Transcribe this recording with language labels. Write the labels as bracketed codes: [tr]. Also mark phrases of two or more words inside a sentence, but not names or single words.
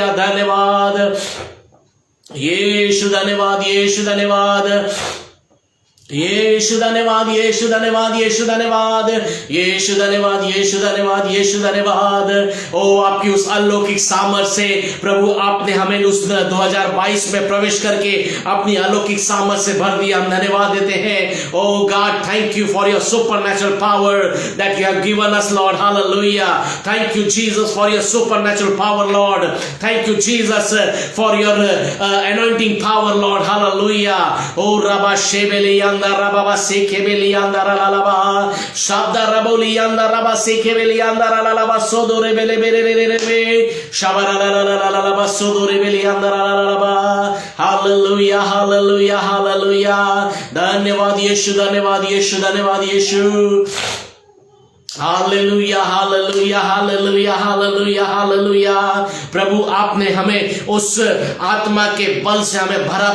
[hi] धन्यवाद यीशु, धन्यवाद यीशु, धन्यवाद यीशु, धन्यवाद यीशु, धन्यवाद यीशु, धन्यवाद यीशु, धन्यवाद यीशु, धन्यवाद यीशु, धन्यवाद। ओ आपकी उस अलौकिक सामर्थ से प्रभु आपने हमें उस 2022 में प्रवेश करके अपनी अलौकिक सामर्थ से भर दिया। हम धन्यवाद देते हैं। [en] O God, thank you for your supernatural power that you have given us Lord, hallelujah. thank you Jesus for your supernatural power Lord. thank you Jesus for your anointing power Lord, hallelujah. ओ रबा शेबेले Rababa sekebeli anda ralaba shabda raboli anda raba sekebeli anda ralaba sodore bele bele bele shabara ralaba sodore beli anda ralaba। Hallelujah hallelujah hallelujah। [hi] धन्यवाद यीशु, धन्यवाद यीशु, धन्यवाद यीशु। हालेलुया हालेलुया हालेलुया हालेलुया हालेलुया। प्रभु आपने हमें उस आत्मा के बल से हमें भरा।